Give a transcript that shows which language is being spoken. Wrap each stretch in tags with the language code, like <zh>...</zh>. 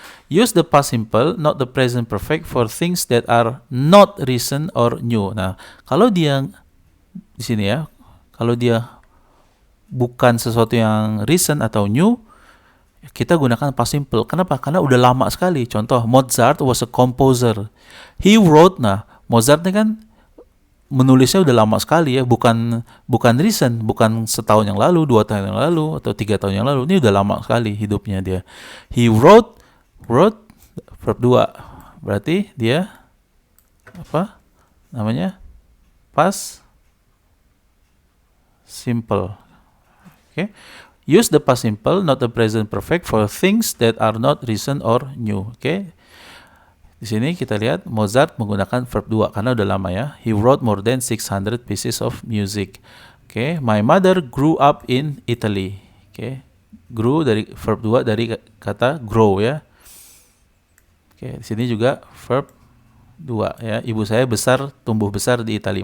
<en>Use the past simple, not the present perfect for things that are not recent or new.</en> <id>Nah, kalau dia di sini ya, kalau dia bukan sesuatu yang recent atau new, kita gunakan past simple. Kenapa? Karena udah lama sekali. Contoh,</id> <en>Mozart was a composer. He wrote.</en> <id>Nah, Mozart ini kan menulisnya udah lama sekali ya, bukan recent, bukan setahun yang lalu, 2 tahun yang lalu, atau 3 tahun yang lalu. Ini udah lama sekali hidupnya dia.</id> <en>He wrote verb 2.</en> <id>Berarti dia apa namanya?</id> <en>Past simple. Okay. Use the past simple, not the present perfect for things that are not recent or new. Okay.</en> <id>Di sini kita lihat Mozart menggunakan verb 2 karena udah lama ya.</id> <en>He wrote more than 600 pieces of music. Okay. My mother grew up in Italy. Okay.</en> <id>Grew dari verb 2 dari kata grow ya. Oke, di sini juga verb 2 ya. Ibu saya tumbuh besar di Italia.</id>